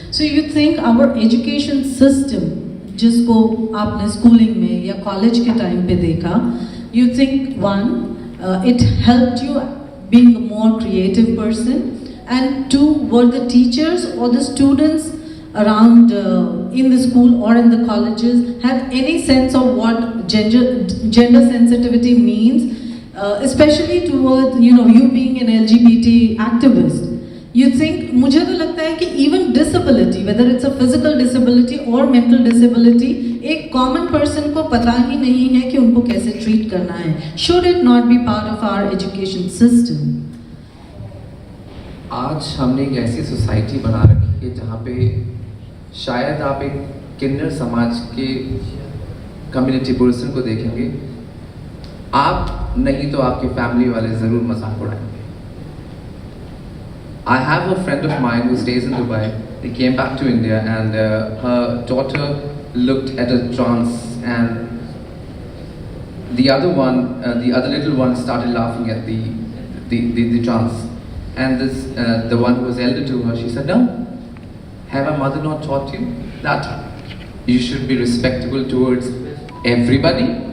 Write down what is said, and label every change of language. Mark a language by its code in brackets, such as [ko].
[en] So you think our education system, [hi] जिसको आपने schooling में या college के time पे देखा, [en] you think it helped you being a more creative person, and two, were the teachers or the students around in the school or in the colleges have any sense of what gender sensitivity means, especially towards you being an LGBT activist? You think, [hi] मुझे तो लगता है कि [en] even disability, whether it's a physical disability or mental disability, [hi] एक common person को पता ही नहीं है कि उनको कैसे treat करना है. [en] Should it not be part of our education system? [hi] आज हमने एक ऐसी सोसाइटी बना रखी है जहाँ पे शायद आप एक किन्नर समाज के कम्युनिटी पर्सन को देखेंगे, आप नहीं तो आपके फैमिली वाले ज़रूर मजाक उड़ाएंगे. [en] I have a friend of mine who stays in Dubai. He came back to India, and her daughter looked at a trance, and the other little one started laughing at the trance. And the one who was elder to her, she said, "No, have our mother not taught you that you should be respectable towards everybody?"